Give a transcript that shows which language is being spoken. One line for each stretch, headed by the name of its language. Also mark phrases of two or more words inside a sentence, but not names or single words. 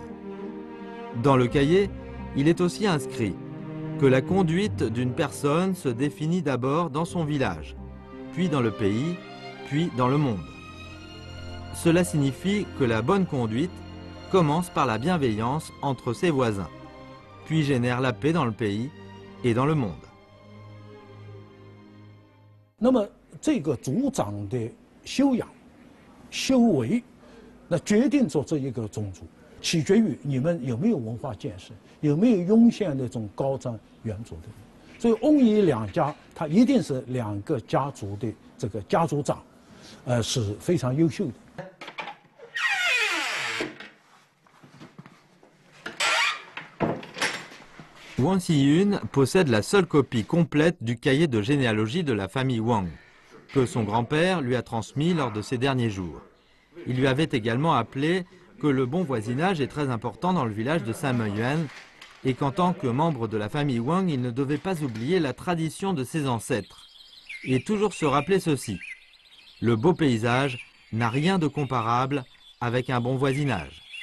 French: Dans le cahier, il est aussi inscrit que la conduite d'une personne se définit d'abord dans son village, puis dans le pays, puis dans le monde. Cela signifie que la bonne conduite commence par la bienveillance entre ses voisins, puis génère la paix dans le pays et dans le monde.
Chinese: 那么这个族长的修养、修为，那决定着这一个种族，取决于你们有没有文化建设，有没有涌现那种高瞻远瞩的人。所以翁乙两家，他一定是两个家族的这个家族长，是非常优秀的。
French: Wang Xiyun possède la seule copie complète du cahier de généalogie de la famille Wang, que son grand-père lui a transmis lors de ses derniers jours. Il lui avait également appelé que le bon voisinage est très important dans le village de Saint-Meuyuan et qu'en tant que membre de la famille Wang, il ne devait pas oublier la tradition de ses ancêtres et toujours se rappeler ceci: le beau paysage n'a rien de comparable avec un bon voisinage.